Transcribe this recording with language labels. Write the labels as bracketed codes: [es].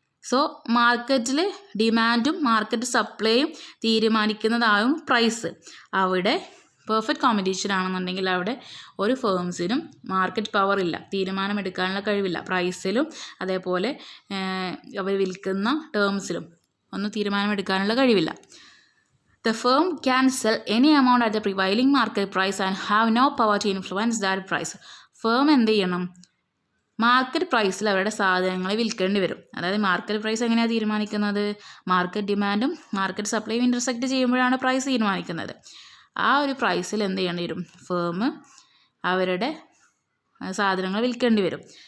[ml] So മാർക്കറ്റിൽ ഡിമാൻഡും market സപ്ലൈയും തീരുമാനിക്കുന്നതാകും price. അവിടെ പെർഫെക്റ്റ് കോമ്പറ്റീഷൻ ആണെന്നുണ്ടെങ്കിൽ അവിടെ ഒരു ഫേംസിനും മാർക്കറ്റ് പവർ ഇല്ല, തീരുമാനമെടുക്കാനുള്ള കഴിവില്ല. പ്രൈസിലും അതേപോലെ അവർ വിൽക്കുന്ന ടേംസിലും ഒന്നും തീരുമാനമെടുക്കാനുള്ള കഴിവില്ല. [en] The firm can sell any amount at the prevailing market price and have no power to influence that price. [ml] Firm എന്ത് ചെയ്യണം? മാർക്കറ്റ് പ്രൈസിൽ അവരുടെ സാധനങ്ങൾ വിൽക്കേണ്ടി വരും. അതായത് മാർക്കറ്റ് പ്രൈസ് എങ്ങനെയാണ് തീരുമാനിക്കുന്നത്? മാർക്കറ്റ് ഡിമാൻഡും മാർക്കറ്റ് സപ്ലൈയും ഇൻ്റർസെക്റ്റ് ചെയ്യുമ്പോഴാണ് പ്രൈസ് തീരുമാനിക്കുന്നത്. ആ ഒരു പ്രൈസിൽ എന്ത് ചെയ്യേണ്ടി വരും? ഫേം അവരുടെ സാധനങ്ങൾ വിൽക്കേണ്ടി വരും.